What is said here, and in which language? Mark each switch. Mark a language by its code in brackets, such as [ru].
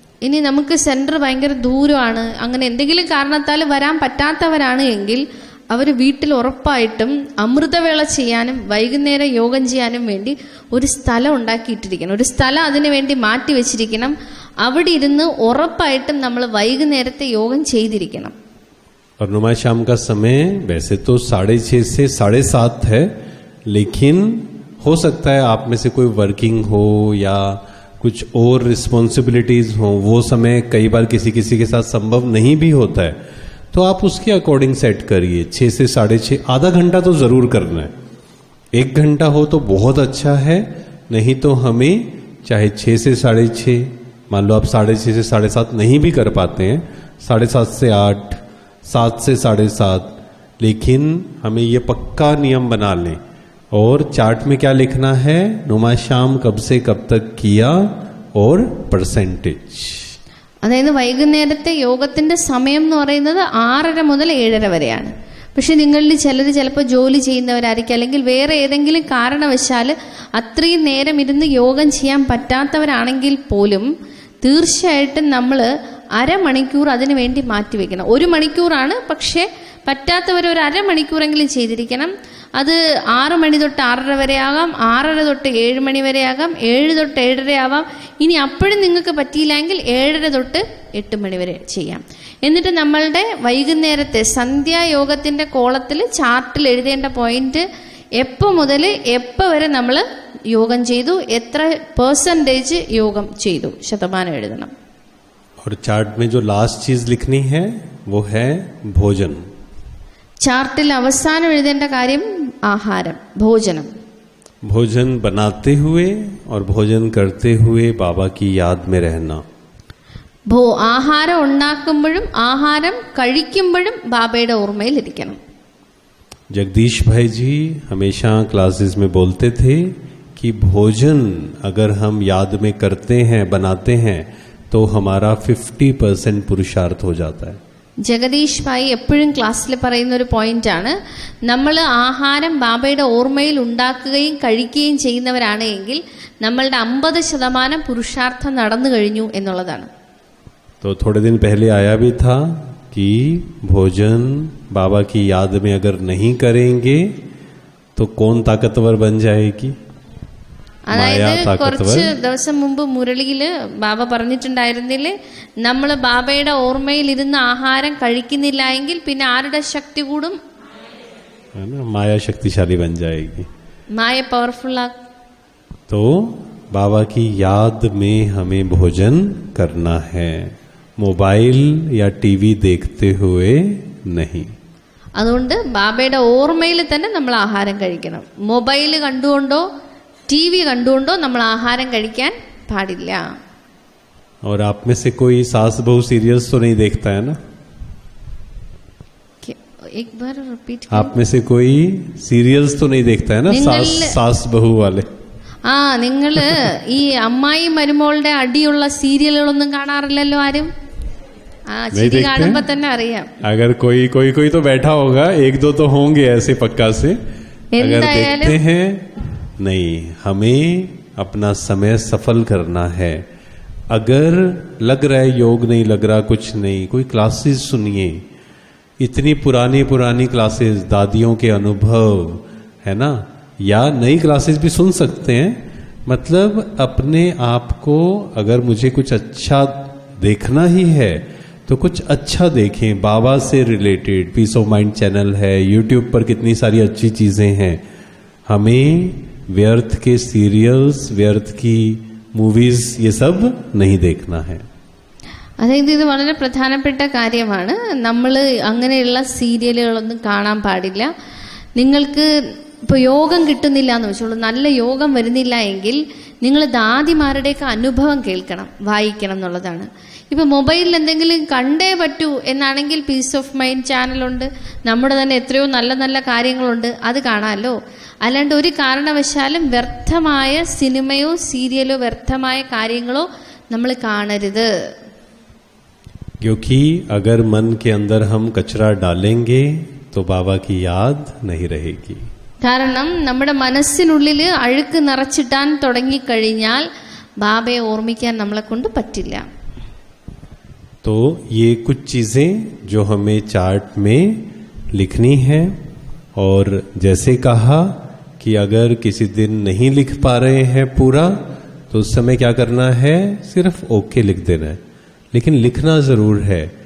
[ml] ഇനി നമുക്ക് സെന്റർ ഭയങ്കര ദൂരമാണ്, അങ്ങനെ എന്തെങ്കിലും കാരണത്താൽ വരാൻ പറ്റാത്തവരാണ് എങ്കിൽ അവർ വീട്ടിൽ ഉറപ്പായിട്ടും അമൃതവേള ചെയ്യാനും വൈകുന്നേരം യോഗം ചെയ്യാനും വേണ്ടി ഒരു സ്ഥലം ഉണ്ടാക്കിയിട്ടിരിക്കണം, ഒരു സ്ഥലം അതിനു വേണ്ടി മാറ്റി വെച്ചിരിക്കണം. അവിടെ ഇരുന്ന് ഉറപ്പായിട്ടും നമ്മൾ വൈകുന്നേരത്തെ യോഗം ചെയ്തിരിക്കണം. [hi] और नुमा शाम का समय वैसे तो 6:30 से 7:30 है, लेकिन हो सकता है आप में से कोई वर्किंग हो या कुछ और रिस्पॉन्सिबिलिटीज हो, वो समय कई बार किसी किसी के साथ संभव नहीं भी होता है, तो आप उसके अकॉर्डिंग सेट करिए. 6 से 6:30, आधा घंटा तो जरूर करना है. 1 घंटा हो तो बहुत अच्छा है, नहीं तो हमें चाहे 6 से 6:30, मान लो आप 6:30 से 7:30 नहीं भी कर पाते हैं, 7:30 से 8, 7 से 7:30, लेकिन हमें ये पक्का नियम बना लें. और चार्ट में क्या लिखना है? नुमा शाम कब से कब तक किया और परसेंटेज. [ml] അതായത് വൈകുന്നേരത്തെ യോഗത്തിന്റെ സമയം എന്ന് പറയുന്നത് 6:30 മുതൽ 7:30 വരെയാണ്. പക്ഷെ നിങ്ങളിൽ ചിലർ ചിലപ്പോൾ ജോലി ചെയ്യുന്നവരായിരിക്കും, അല്ലെങ്കിൽ വേറെ ഏതെങ്കിലും കാരണവശാൽ അത്രയും നേരം ഇരുന്ന് യോഗം ചെയ്യാൻ പറ്റാത്തവരാണെങ്കിൽ പോലും തീർച്ചയായിട്ടും നമ്മൾ അരമണിക്കൂർ അതിനു വേണ്ടി മാറ്റിവെക്കണം. 1 മണിക്കൂറാണ്, പക്ഷേ പറ്റാത്തവർ ഒരു അരമണിക്കൂറെങ്കിലും ചെയ്തിരിക്കണം. അത് 6 മണി തൊട്ട് 6:30 വരെ ആകാം, 6:30 തൊട്ട് 7 മണി വരെ ആകാം, 7 തൊട്ട് 7:30 ആവാം. ഇനി അപ്പോഴും നിങ്ങൾക്ക് പറ്റിയില്ലെങ്കിൽ 7:30 തൊട്ട് 8 മണി വരെ ചെയ്യാം. എന്നിട്ട് നമ്മളുടെ വൈകുന്നേരത്തെ സന്ധ്യായോഗത്തിന്റെ കോളത്തിൽ ചാർട്ടിൽ എഴുതേണ്ട പോയിന്റ് എപ്പോൾ മുതൽ എപ്പോൾ വരെ നമ്മൾ യോഗം ചെയ്തു, എത്ര പെർസെൻറ്റേജ് യോഗം ചെയ്തു, ശതമാനം എഴുതണം. [hi] और चार्ट में जो लास्ट चीज लिखनी है वो है भोजन. [ml] ചാർട്ടിൽ അവസാനം എഴുതേണ്ട കാര്യം ആഹാരം, ഭോജനം. [hi] भोजन बनाते हुए और भोजन करते हुए बाबा की याद में रहना. [ml] ആഹാരം ഉണ്ടാക്കുമ്പോഴും ആഹാരം കഴിക്കുമ്പോഴും ബാബയുടെ ഓർമ്മയിലിരിക്കണം. [hi] जगदीश भाई जी हमेशा क्लासेस में बोलते थे कि भोजन अगर हम याद में करते हैं, बनाते हैं, तो हमारा 50% पुरुषार्थ हो जाता है. [ml] ജഗദീഷ് ഭായി എപ്പോഴും ക്ലാസ്സിൽ പറയുന്ന ഒരു പോയിന്റാണ്, നമ്മൾ ആഹാരം ബാബയുടെ ഓർമ്മയിൽ ഉണ്ടാക്കുകയും കഴിക്കുകയും ചെയ്യുന്നവരാണ് എങ്കിൽ നമ്മളുടെ 50% പുരുഷാർത്ഥം നടന്നു കഴിഞ്ഞു എന്നുള്ളതാണ്. [hi] तो थोड़े दिन पहले आया भी था कि भोजन बाबा की याद में अगर नहीं करेंगे तो कौन ताकतवर बन जाएगी. [ml] അതായത് കുറച്ച് ദിവസം മുമ്പ് മുരളിയില് ബാബ പറഞ്ഞിട്ടുണ്ടായിരുന്നില്ലേ, നമ്മൾ ബാബയുടെ ഓർമ്മയിൽ ഇരുന്ന് ആഹാരം കഴിക്കുന്നില്ല എങ്കിൽ പിന്നെ ആരുടെ ശക്തി കൂടും? [hi] माया शक्तिशाली बन जाएगी. [ml] മായ പവർഫുൾ ആ. [hi] तो बाबा की याद में हमें भोजन करना है, मोबाइल या टीवी देखते हुए नहीं. [ml] അതുകൊണ്ട് ബാബയുടെ ഓർമ്മയിൽ തന്നെ നമ്മൾ ആഹാരം കഴിക്കണം. Mobile കണ്ടുകൊണ്ടോ TV. കണ്ടുകൊണ്ടോ നമ്മൾ ആഹാരം കഴിക്കാൻ പാടില്ല. [hi] और आप में से कोई सास बहू सीरियल्स तो नहीं देखता है ना? एक बार रिपीट. आप में से कोई सीरियल्स तो नहीं देखता है ना, सास बहू वाले? [ml] ആ, നിങ്ങള് ഈ അമ്മായി മരുമോളുടെ അടിയുള്ള സീരിയലുകളൊന്നും കാണാറില്ലല്ലോ ആരും. ആ, ചിരി കാണുമ്പോ തന്നെ അറിയാം. [hi] अगर कोई तो बैठा होगा, एक दो तो होंगे ऐसे पक्का से. अगर देखते हैं, नहीं, हमें अपना समय सफल करना है. अगर लग रहा है योग नहीं लग रहा, कुछ नहीं, कोई क्लासेस सुनिए. इतनी पुरानी क्लासेस, दादियों के अनुभव है ना, या नई क्लासेस भी सुन सकते हैं. मतलब अपने आप को, अगर मुझे कुछ अच्छा देखना ही है तो कुछ अच्छा देखें, बाबा से related. Piece of mind channel है, यूट्यूब पर कितनी सारी अच्छी चीजें हैं. हमें व्यर्थ के सीरियल्स, व्यर्थ की മൂവീസ്, ये सब नहीं देखना है. [ml] അതായത് ഇത് വളരെ പ്രധാനപ്പെട്ട കാര്യമാണ്. നമ്മൾ അങ്ങനെയുള്ള സീരിയലുകളൊന്നും കാണാൻ പാടില്ല. നിങ്ങൾക്ക് ഇപ്പോൾ യോഗം കിട്ടുന്നില്ല എന്ന് വെച്ചോളൂ, നല്ല യോഗം വരുന്നില്ല എങ്കിൽ നിങ്ങൾ ദാദിമാരുടെയൊക്കെ അനുഭവം കേൾക്കണം, വായിക്കണം എന്നുള്ളതാണ്. ഇപ്പം മൊബൈലിൽ എന്തെങ്കിലും കണ്ടേ പറ്റൂ എന്നാണെങ്കിൽ പീസ് ഓഫ് മൈൻഡ് ചാനലുണ്ട്, നമ്മുടെ തന്നെ എത്രയോ നല്ല നല്ല കാര്യങ്ങളുണ്ട്, അത് കാണാമല്ലോ. അല്ലാണ്ട് ഒരു കാരണവശാലും വ്യർത്ഥമായ സിനിമയോ സീരിയലോ വ്യർത്ഥമായ കാര്യങ്ങളോ നമ്മൾ കാണരുത്. [hi] क्योंकि अगर मन के अंदर हम कचरा डालेंगे तो बाबा की याद नहीं रहेगी. [ml] കാരണം നമ്മുടെ മനസ്സിനുള്ളിൽ അഴുക്ക് നിറച്ചിട്ടാൻ തുടങ്ങിക്കഴിഞ്ഞാൽ ബാബയെ ഓർമ്മിക്കാൻ നമ്മളെ കൊണ്ട് പറ്റില്ല. [hi] तो ये कुछ चीजें जो हमें चार्ट में लिखनी है, और जैसे कहा कि अगर किसी दिन नहीं लिख पा रहे हैं पूरा, तो उस समय क्या करना है, सिर्फ ओके लिख देना है, लेकिन लिखना जरूर है.